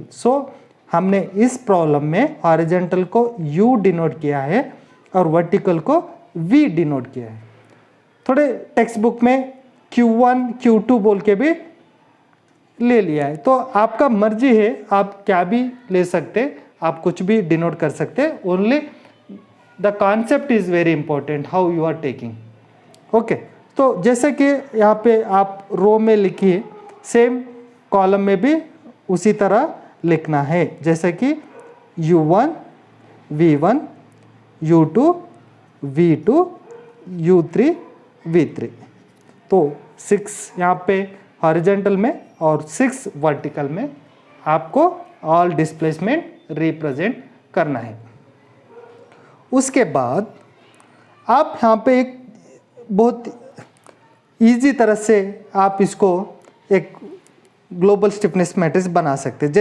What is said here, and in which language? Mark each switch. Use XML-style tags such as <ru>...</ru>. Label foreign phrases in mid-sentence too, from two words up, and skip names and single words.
<hi>सो हमने इस प्रॉब्लम में हॉरिजॉन्टल को u डिनोट किया है और वर्टिकल को v डिनोट किया है। थोड़े</hi> <en>text book</en> <hi>में q1 q2 बोल के भी ले लिया है, तो आपका मर्जी है, आप क्या भी ले सकते, आप कुछ भी डिनोट कर सकते।</hi> <en>only the concept is very important, how you are taking.</en> <hi>ओके, तो जैसे कि यहाँ पे आप रो में लिखिए,</hi> <en>same column</en> <hi>में भी उसी तरह लिखना है, जैसे कि u1 v1 u2 v2 u3 v3। तो 6 यहाँ पे हॉरिजॉन्टल में और 6 वर्टिकल में आपको</hi> <en>all displacement represent</en> <hi>करना है। उसके बाद आप यहाँ पे एक बहुत इजी तरह से आप इसको एक</hi> <en>global stiffness matrix</en> <hi>बना सकते हैं।</hi>